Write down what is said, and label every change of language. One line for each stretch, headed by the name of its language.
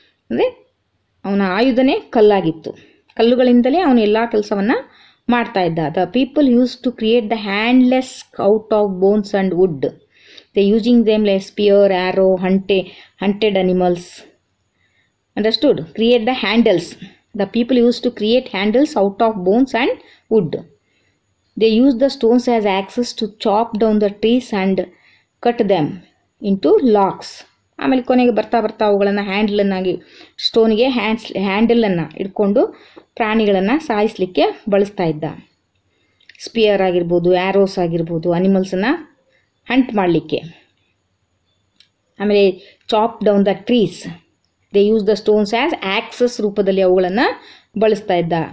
Kannada: ಅಂದರೆ ಅವನ ಆಯುಧನೇ ಕಲ್ಲಾಗಿತ್ತು, ಕಲ್ಲುಗಳಿಂದಲೇ ಅವನು ಎಲ್ಲ ಕೆಲಸವನ್ನು ಮಾಡ್ತಾ ಇದ್ದ.
English: The people use to create the handles out of bones and wood. They using them like spear, arrow, hunted animals. Understood? Create the handles. The people used to create handles out of bones and wood. They used the stones as axes to chop down the trees and cut them into logs.
Kannada: ಆಮೇಲೆ ಕೊನೆಗೆ ಬರ್ತಾ ಅವುಗಳನ್ನು ಹ್ಯಾಂಡಲನ್ನಾಗಿ, ಸ್ಟೋನಿಗೆ ಹ್ಯಾಂಡಲನ್ನು ಇಟ್ಕೊಂಡು ಪ್ರಾಣಿಗಳನ್ನು ಸಾಯಿಸಲಿಕ್ಕೆ ಬಳಸ್ತಾ ಇದ್ದ. Spear ಆಗಿರ್ಬೋದು, arrows ಆಗಿರ್ಬೋದು, ಅನಿಮಲ್ಸನ್ನು ಹಂಟ್ ಮಾಡಲಿಕ್ಕೆ. ಆಮೇಲೆ
English: chop down the trees, they use the stones as axes
Kannada: ರೂಪದಲ್ಲಿ ಅವುಗಳನ್ನು ಬಳಸ್ತಾ ಇದ್ದ.